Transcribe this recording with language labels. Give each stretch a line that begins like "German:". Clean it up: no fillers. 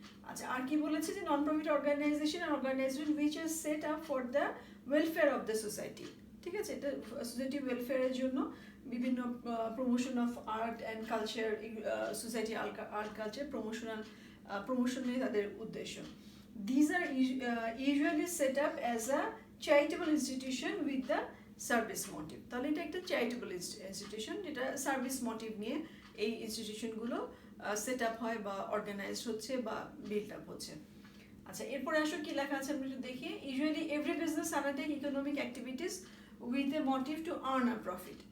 Bangla: আচ্ছা, আর কি বলেছে যে
English: Non profit organisation which is set up for the welfare of the society.
Bangla: ঠিক আছে, এটা সোসাইটি ওয়েলফেয়ারের জন্য বিভিন্ন promotion of art and culture, society art culture প্রমোশনে তাদের উদ্দেশ্য।
English: These are usually set up as a charitable institution with the service motive.
Bangla: তাহলে এটা একটা চ্যারিটেবল ইনস্টিটিউশন, যেটা সার্ভিস মোটিভ নিয়ে এই ইনস্টিটিউশনগুলো সেট আপ হয় বা অর্গানাইজড হচ্ছে বা বিল্ড আপ হচ্ছে। আচ্ছা, এরপরে আসো কি লেখা আছে আমরা একটু দেখি।
English: Usually every business undertake economic activities with a motive to earn a profit.